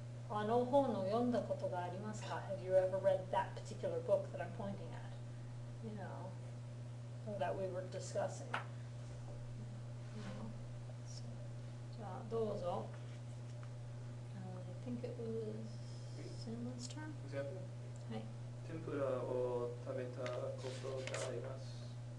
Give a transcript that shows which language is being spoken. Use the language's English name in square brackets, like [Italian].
[Japanese] あの本を読んだことがありますか? [English] Have you ever read that particular book that I'm pointing at? You know, or that we were discussing. You know, so, [Japanese] じゃあどうぞ。 [English] I think it was Sinla's turn. Example? [Japanese] はい。天ぷらを食べたことがあります。